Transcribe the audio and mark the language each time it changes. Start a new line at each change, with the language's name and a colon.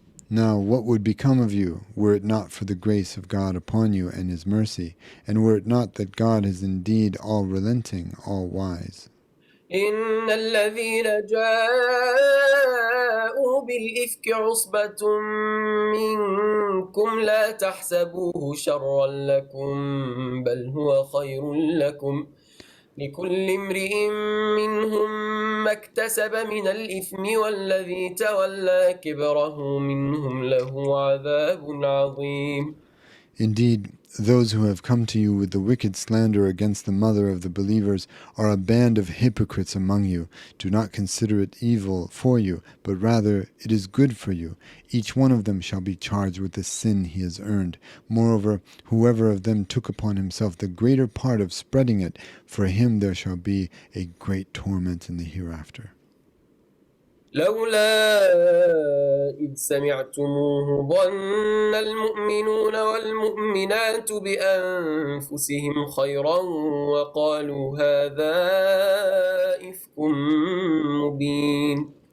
English: Now what would become of you were it not for the grace of God upon you and his mercy, and were it not that God is indeed all relenting, all wise?
Arabic: إن الذين جاءوا بالإفك عصبة منكم لا تحسبوه شرا لكم بل هو خير لكم لكل امرئ منهم ما اكتسب من الإثم والذي تولى كبره منهم له عذاب عظيم.
English: Indeed, those who have come to you with the wicked slander against the mother of the believers are a band of hypocrites among you. Do not consider it evil for you, but rather it is good for you. Each one of them shall be charged with the sin he has earned. Moreover, whoever of them took upon himself the greater part of spreading it, for him there shall be a great torment in the hereafter.
Arabic: لولا إذ سمعتموه ظن المؤمنون والمؤمنات بأنفسهم خيرا وقالوا هذا إفك مبين.